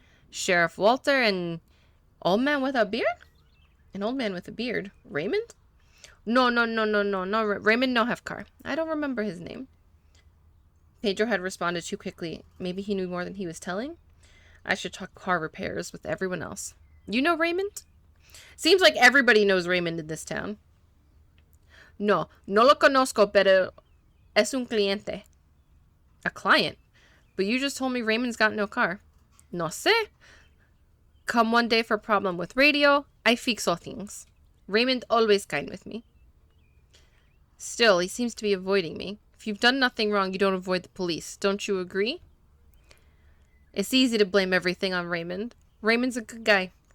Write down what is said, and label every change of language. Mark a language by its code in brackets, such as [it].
[en] Sheriff Walter and... Old man with a beard? An old man with a beard. Raymond? No. Raymond no have car. I don't remember his name. Pedro had responded too quickly. Maybe he knew more than he was telling? I should talk car repairs with everyone else. You know Raymond? Seems like everybody knows Raymond in this town. [es] No lo conozco, pero es un cliente. [en] A client? But you just told me Raymond's got no car. [es] No sé. [en] Come one day for a problem with radio, I fix all things. Raymond always kind with me. Still, he seems to be avoiding me. If you've done nothing wrong, you don't avoid the police. Don't you agree? It's easy to blame everything on Raymond. Raymond's a good guy.